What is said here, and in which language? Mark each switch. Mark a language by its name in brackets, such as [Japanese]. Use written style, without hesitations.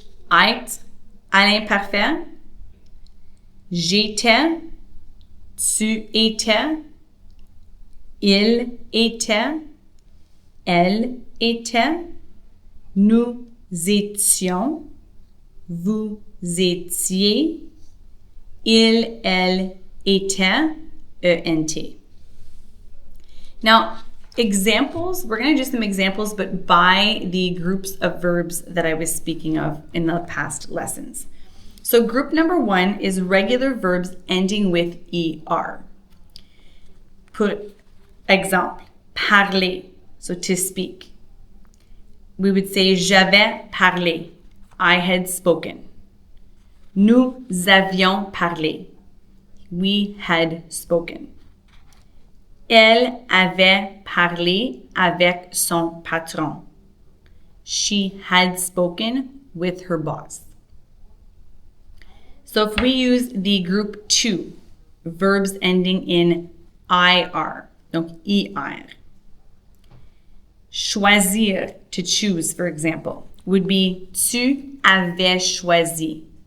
[French] Être à l'imparfait, j'étais, tu étais, il était, elle était, nous étions, vous étiez, il, elle était, ENT. [English] Now, examples, we're going to do some examples, but by the groups of verbs that I was speaking of in the past lessons. So group number 1 is regular verbs ending with ER. For example, parler, so to speak. We would say [French] j'avais parlé, [English] I had spoken. [French] Nous avions parlé, [English] we had spoken. [French] Elle avait parlé avec son patron. [English] She had spoken with her boss. So if we use the group 2, verbs ending in IR, donc IR. Choisir, to choose, for example, would be [French] tu avais choisi.